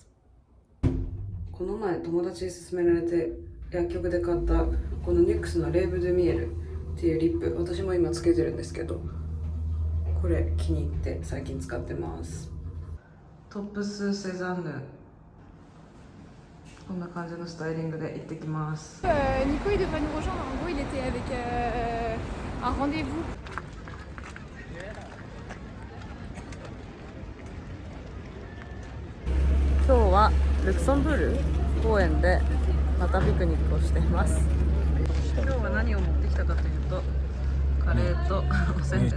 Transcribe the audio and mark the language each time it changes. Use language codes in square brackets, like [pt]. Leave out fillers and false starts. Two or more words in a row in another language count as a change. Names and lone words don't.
[ja] この前友達に勧められて薬局で買ったこのニュックスのレーブ・ドゥ・ミエルっていうリップ、私も今つけてるんですけど、これ気に入って最近使ってます。トップスセザンヌ、こんな感じのスタイリングで行ってきます。 [fr] Nico, il devrait nous rejoindre. En gros, il était avec un rendez-vous. [ja] 今日はルクソンブール公園でまたピクニックをしています。今日は何を持ってきたかというと、カレーとおせんべいと